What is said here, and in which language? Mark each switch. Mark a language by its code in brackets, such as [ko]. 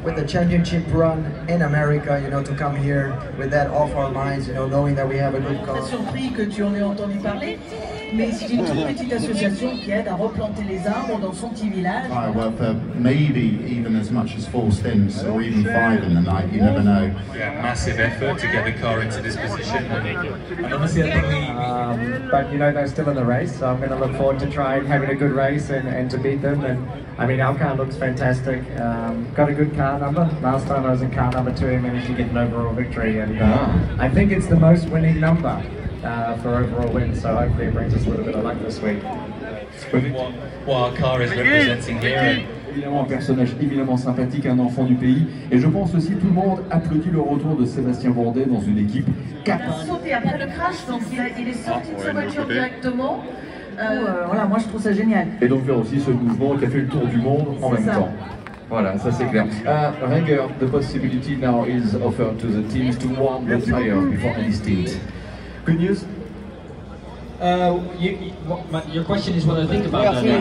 [en] with the championship run in America, to come here with that off our minds, knowing that we have a good car. [fr] Très surpris que tu en aies entendu parler, mais c'est une toute petite association qui aide à replanter les arbres dans son petit village. [en] Well, for maybe even as much as 4 stints or even 5 in the night, you never know. Yeah, massive effort to get the car into this position, and obviously I think but they're still in the race, so I'm going to look forward to trying having a good race and to beat them. And I mean, our car looks fantastic. Got a good car number. Last time I was in car number 2, I managed to get an overall victory, and I think it's the most winning number for overall wins. So hopefully it brings us a little bit of luck this week. What our car is representing here. [fr] Évidemment un personnage évidemment sympathique, un enfant du pays, et je pense aussi tout le monde applaudit le retour de Sébastien Bourdet dans une équipe 4. Il a sauté après le crash, donc il est sorti de sa voiture directement. Voilà, moi je trouve ça génial. Et donc faire aussi ce mouvement qui a fait le tour du monde en même temps. Voilà, ça c'est clair. [en] Renger, the possibility now is offered to the teams to warm the tire before any stint. Good news? Your question is what I think about that.